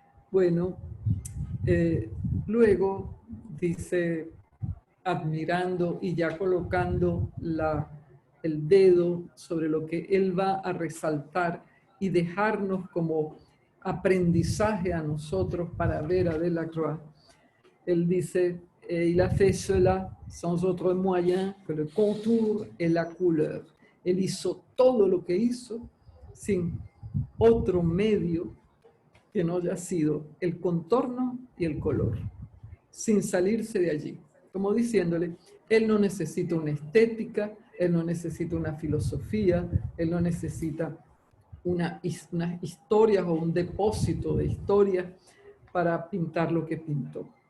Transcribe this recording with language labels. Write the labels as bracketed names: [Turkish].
[Spanish] Bueno, luego dice admirando y ya colocando el dedo sobre lo que él va a resaltar y dejarnos como aprendizaje a nosotros para ver a Delacroix. Él dice, [French] il a fait cela sans autre moyen que le contour et la couleur. [Spanish] Él hizo todo lo que hizo sin otro medio que no haya sido el contorno y el color, sin salirse de allí. Como diciéndole, él no necesita una estética, él no necesita una filosofía, él no necesita unas historias o un depósito de historias para pintar lo que pintó.